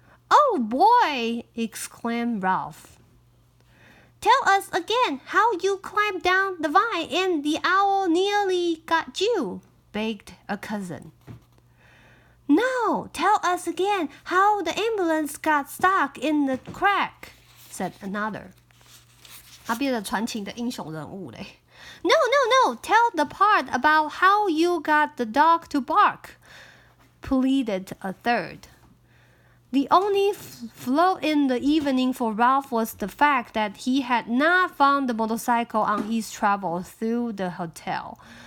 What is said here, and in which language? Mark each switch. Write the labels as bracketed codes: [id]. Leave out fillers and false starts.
[en] "Oh boy!" exclaimed Ralph. "Tell us again how you climbed down the vine and the owl nearly got you," begged a cousin. "No, tell us again how the ambulance got stuck in the crack," said another. [zh] 他变成传奇的英雄人物嘞。 [en] No, tell the part about how you got the dog to bark," pleaded a third. The only flaw in the evening for Ralph was the fact that he had not found the motorcycle on his travel through the hotel.